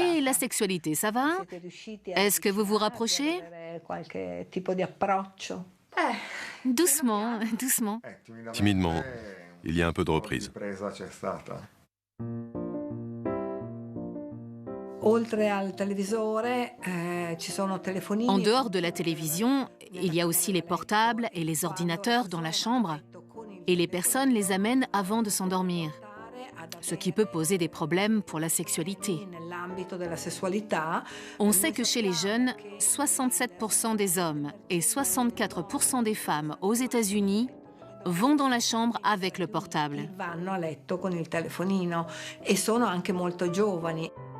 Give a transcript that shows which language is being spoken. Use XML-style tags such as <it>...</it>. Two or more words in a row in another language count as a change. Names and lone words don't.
<fr>Et la sexualité, ça va?</fr> <it>Siete riusciti a</it> <fr>Est-ce que vous vous</fr> <it>avvicinarvi,</it> <fr>rapprochez?</fr> <it>ad avere qualche tipo di approccio?</it> <fr>Doucement, doucement. Timidement, il y a un peu de reprise.</fr> <it>Oltre al televisore, ci sono telefonini.</it> <fr>En dehors de la télévision, il y a aussi les portables et les ordinateurs dans la chambre. Et les personnes les amènent avant de s'endormir, ce qui peut poser des problèmes pour la sexualité.</fr> <it>Nell'ambito della sessualità,</it> <fr>On sait que chez les jeunes, 67% des hommes et 64% des femmes aux États-Unis vont dans la chambre avec le portable.</fr> <it>vanno a letto con il telefonino e sono anche molto giovani.</it>